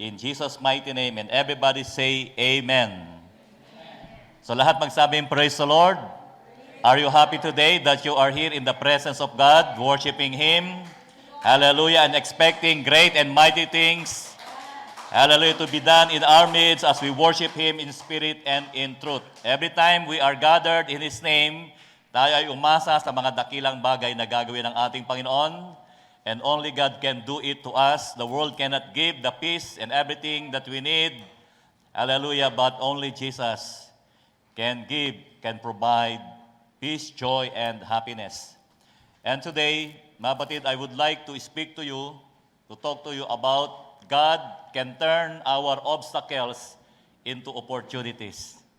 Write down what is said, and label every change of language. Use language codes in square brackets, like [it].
[en] In Jesus' mighty name, and everybody say, Amen. [tl] So lahat magsabing, [en] praise the Lord. Are you happy today that you are here in the presence of God, worshiping Him? Hallelujah, and expecting great and mighty things. Hallelujah, to be done in our midst as we worship Him in spirit and in truth. Every time we are gathered in His name, [tl] tayo ay umasa sa mga dakilang bagay na gagawin ng ating Panginoon. [en] And only God can do it to us. The world cannot give the peace and everything that we need. Hallelujah, but only Jesus can give, can provide peace, joy, and happiness. And today, [tl] mga batid, [en] I would like to speak to you, to talk to you about God can turn our obstacles into opportunities.